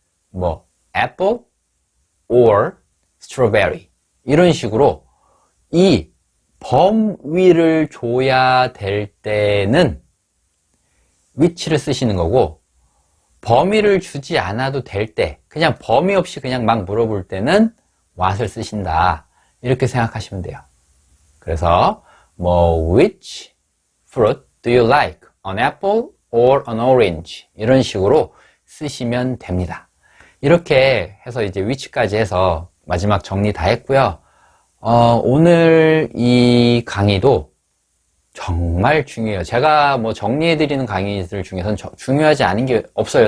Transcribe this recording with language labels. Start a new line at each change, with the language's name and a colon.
Korean: 뭐
English: apple or strawberry
Korean: 이런 식으로 이 범위를 줘야 될 때는 which를 쓰시는 거고, 범위를 주지 않아도 될 때, 그냥 범위 없이 그냥 막 물어볼 때는 what을 쓰신다. 이렇게 생각하시면 돼요. 그래서 뭐
English: which fruit do you like? An apple or an orange?
Korean: 이런 식으로 쓰시면 됩니다. 이렇게 해서 이제 which까지 해서 마지막 정리 다 했고요. 오늘 이 강의도 정말 중요해요. 제가 뭐 정리해드리는 강의들 중에서는 중요하지 않은 게 없어요.